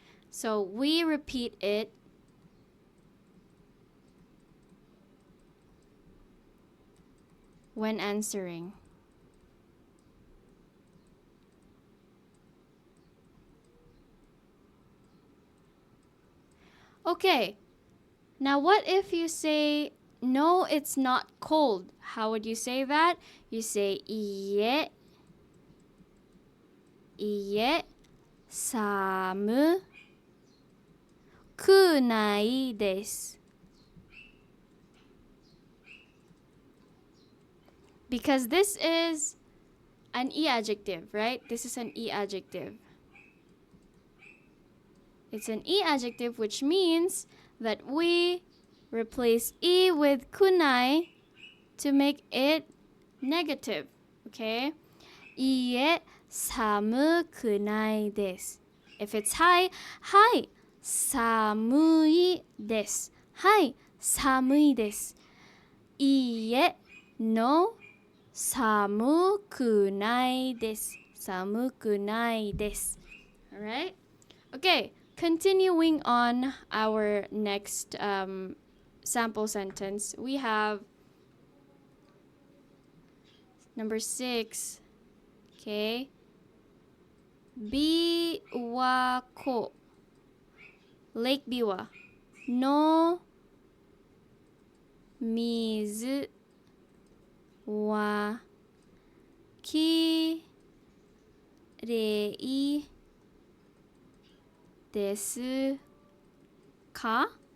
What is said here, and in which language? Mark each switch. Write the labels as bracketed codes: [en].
[en] So we repeat it when answering. Okay, now what if you say, no, it's not cold? How would you say that? You say, [ja] いいえ寒くないです. [en] Because this is an E adjective, right? This is an E adjective. It's an E adjective, which means that we replace E with kunai to make it negative. Okay? [ja] いいえ寒くないです. [en] If it's hi, [ja] 寒いです. 寒いです. いいえ [en] no, [ja] 寒くないです. 寒くないです. [en] Alright? Okay, continuing on our next sample sentence, we have number 6. Okay. [ja] 琵琶湖 Lake Biwa の水はきれいですか?